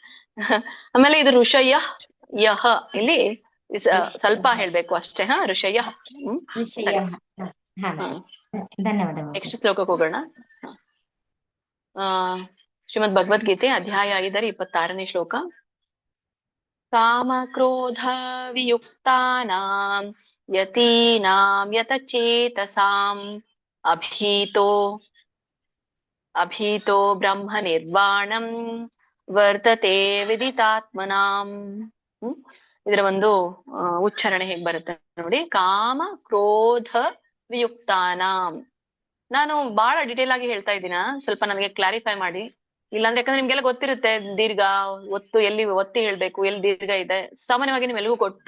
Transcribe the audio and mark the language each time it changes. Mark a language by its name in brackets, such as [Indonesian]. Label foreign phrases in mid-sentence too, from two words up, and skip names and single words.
[Kannada] ಆಮೇಲೆ ಇದು [Sanskrit] ಋಷಯ ಯಹ, [Kannada] ಇಲ್ಲಿ ಸ್ವಲ್ಪ ಹೇಳ್ಬೇಕು ಅಷ್ಟೇ. ಋಷಯ. ನೆಕ್ಸ್ಟ್ ಶ್ಲೋಕಕ್ಕೆ ಹೋಗೋಣ. ಶ್ರೀಮದ್ ಭಗವದ್ಗೀತೆ ಅಧ್ಯಾಯ 5 26ನೇ ಶ್ಲೋಕ. [Sanskrit] ಕಾಮ ಕ್ರೋಧ ವಿಯುಕ್ತಾನಾಂ ಯತೀನಾಂ ಯತಚೇತಸಾಂ ಅಭೀತೋ ಬ್ರಹ್ಮ ನಿರ್ವಾಣಂ ವರ್ತತೆ ವಿದಿತಾತ್ಮನಾಂ. [Kannada] ಇದರ ಒಂದು ಉಚ್ಚಾರಣೆ ಹೇಗ್ ಬರುತ್ತೆ ನೋಡಿ. [Sanskrit] ಕಾಮ ಕ್ರೋಧ ವಿಯುಕ್ತಾನಾಂ [Kannada] ನಾನು ಬಹಳ ಡಿಟೇಲ್ ಆಗಿ ಹೇಳ್ತಾ ಇದ್ದೀನ, ಸ್ವಲ್ಪ ನನಗೆ ಕ್ಲಾರಿಫೈ ಮಾಡಿ. ಇಲ್ಲಾಂದ್ರೆ ಯಾಕಂದ್ರೆ ನಿಮ್ಗೆಲ್ಲ ಗೊತ್ತಿರುತ್ತೆ ದೀರ್ಘ ಒತ್ತು ಎಲ್ಲಿ ಒತ್ತಿ ಹೇಳ್ಬೇಕು, ಎಲ್ಲಿ ದೀರ್ಘ ಇದೆ, ಸಾಮಾನ್ಯವಾಗಿ ನಿಮ್ಗೆಲ್ಗೂ ಗೊತ್ತು.